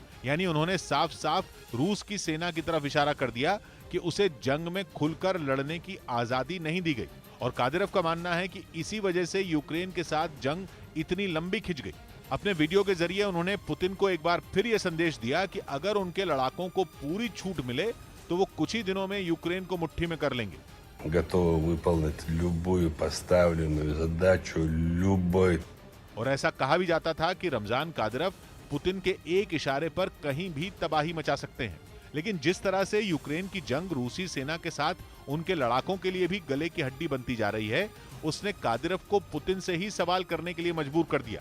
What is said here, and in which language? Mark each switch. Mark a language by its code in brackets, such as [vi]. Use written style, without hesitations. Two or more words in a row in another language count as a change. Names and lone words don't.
[hi] यानी उन्होंने साफ साफ रूस की सेना की तरफ इशारा कर दिया कि उसे जंग में खुलकर लड़ने की आजादी नहीं दी गई। और कादिरफ का मानना है कि इसी वजह से यूक्रेन के साथ जंग इतनी लंबी खिंच गई। अपने वीडियो के जरिए उन्होंने पुतिन को एक बार फिर यह संदेश दिया कि अगर उनके लड़ाकों को पूरी छूट मिले तो वो कुछ ही दिनों में यूक्रेन को मुट्ठी में कर लेंगे। [ru] Готовы выполнить любую поставленную задачу любой. [hi] और ऐसा कहा भी जाता था कि रमजान कादिरफ पुतिन के एक इशारे पर कहीं भी तबाही मचा सकते हैं। लेकिन जिस तरह से यूक्रेन की जंग रूसी सेना के साथ उनके लड़ाकों के लिए भी गले की हड्डी बनती जा रही है, उसने कादिरफ को पुतिन से ही सवाल करने के लिए मजबूर कर दिया।